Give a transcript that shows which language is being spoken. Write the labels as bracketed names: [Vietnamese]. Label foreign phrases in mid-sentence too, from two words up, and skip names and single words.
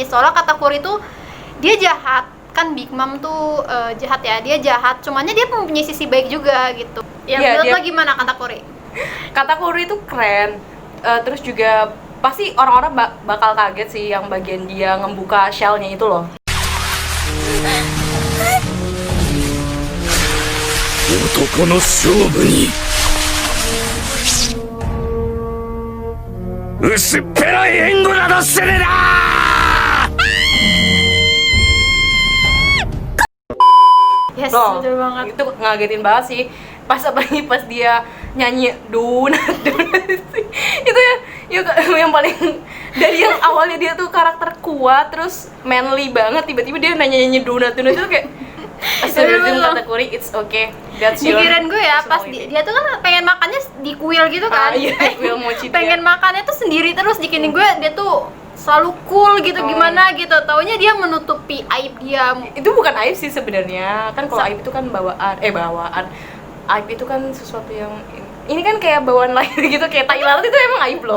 [Indonesian] Soalnya Katakuri tuh dia jahat. Kan Big Mom tuh jahat ya. Dia jahat, cumannya dia mempunyai sisi baik juga gitu. Ya, Iya, menurut dia- lo gimana Katakuri? Katakuri itu keren. Terus juga pasti orang-orang bakal kaget sih yang bagian dia ngebuka shell-nya itu loh. [Japanese] 男の勝負に薄っぺらい援護などするな。 [Indonesian] Yes, Loh, betul banget. itu ngagetin banget sih. Pas apalagi pas dia nyanyi donat itu ya yang paling dari yang awalnya dia tuh karakter kuat terus manly banget, tiba-tiba dia nanya-nyanyi donat itu kayak Astagfirullahaladzim, Katakuri, [English] it's okay, that's your [Indonesian] Pikiran gue ya, pas [English] personality. [Indonesian] dia tuh kan pengen makannya di kuil gitu kan. Iya, kuil mochi dia. Pengen makannya tuh sendiri terus, dikini gue dia tuh selalu cool gitu, gimana gitu. Taunya dia menutupi aib dia. Itu bukan aib sih sebenarnya, kan kalau aib itu kan bawaan aib itu kan sesuatu yang ini kan kayak bawaan lahir gitu, kayak tai lalat itu emang aib loh.